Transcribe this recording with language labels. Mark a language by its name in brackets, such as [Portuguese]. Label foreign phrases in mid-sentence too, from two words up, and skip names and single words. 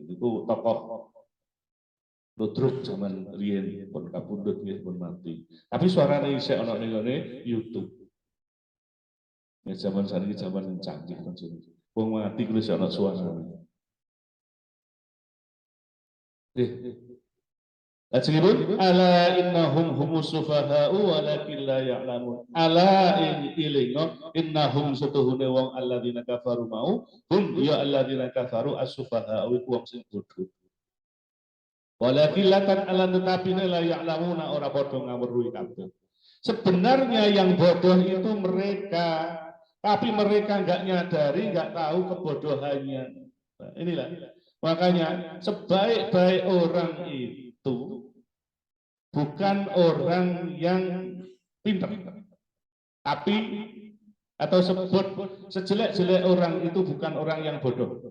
[Javanese] Itu tokoh Ludruk zaman riyen pun kapundhut nggih pun mati. Tapi suarane isih ana ning ngene YouTube. Ya zaman saniki zaman canggih kan jenenge. Wong mati kuwi isih ana suarane. [Arabic] Lajengipun ala innahum humus sufaha'u walakin la ya'lamun. [Javanese] Ala ilinga innahum setuhune wong [Arabic] alladzina kafaru [Javanese] mau [Arabic] hum ya alladzina kafaru as-sufaha'u [Javanese] iku wong sing bodho. [Arabic] Walakin latan alan [Javanese] tetapi [Arabic] la ya'lamuna [Javanese] ora padha ngawruhi kabeh. [Indonesian] Sebenarnya yang bodoh itu mereka, tapi mereka nggak nyadari, nggak tahu kebodohannya. Nah, inilah makanya sebaik-baik orang itu bukan orang yang pintar, tapi atau sebut sejelek-jelek orang itu bukan orang yang bodoh.